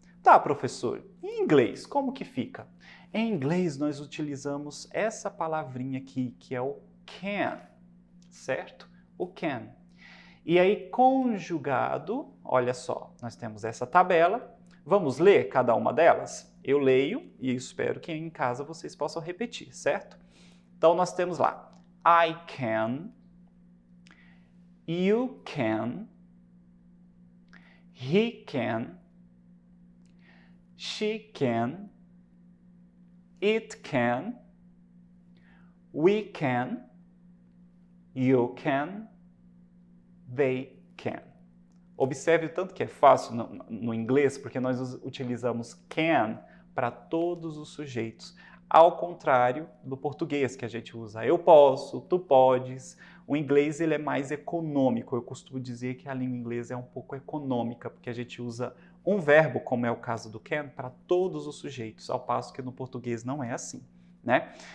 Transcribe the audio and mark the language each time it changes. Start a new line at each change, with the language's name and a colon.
Portuguese: Tá, professor, em inglês, como que fica? Em inglês, nós utilizamos essa palavrinha aqui, que é o can, certo? O can. E aí, conjugado, olha só, nós temos essa tabela. Vamos ler cada uma delas? Eu leio e espero que em casa vocês possam repetir, certo? Então, nós temos lá,
English: I can, you can, he can, she can, it can, we can, you can, they can.
Portuguese: Observe o tanto que é fácil no inglês, porque nós utilizamos can para todos os sujeitos, ao contrário do português, que a gente usa eu posso, tu podes, O inglês ele é mais econômico. Eu costumo dizer que a língua inglesa é um pouco econômica, porque a gente usa um verbo, como é o caso do can, para todos os sujeitos, ao passo que no português não é assim, né?